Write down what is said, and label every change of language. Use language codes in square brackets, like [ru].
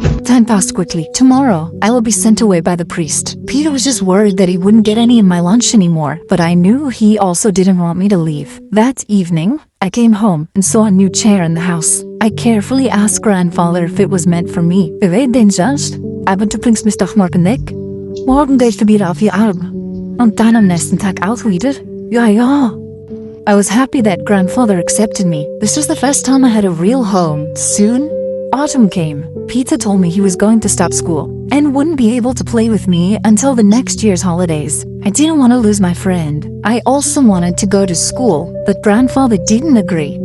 [en] Time passed quickly. Tomorrow, I will be sent away by the priest. Peter was just worried that he wouldn't get any of my lunch anymore, but I knew he also didn't want me to leave. That evening, I came home and saw a new chair in the house. I carefully asked grandfather if it was meant for me. [de] Weet den just, aber du bringst mich doch morgen weg. Morgen gehst du wieder auf die Alm. Und dann am nächsten Tag auch wieder? Ja. [en] I was happy that grandfather accepted me. This was the first time I had a real home. Soon, autumn came. Peter told me he was going to stop school and wouldn't be able to play with me until the next year's holidays. I didn't want to lose my friend. I also wanted to go to school, but grandfather didn't agree.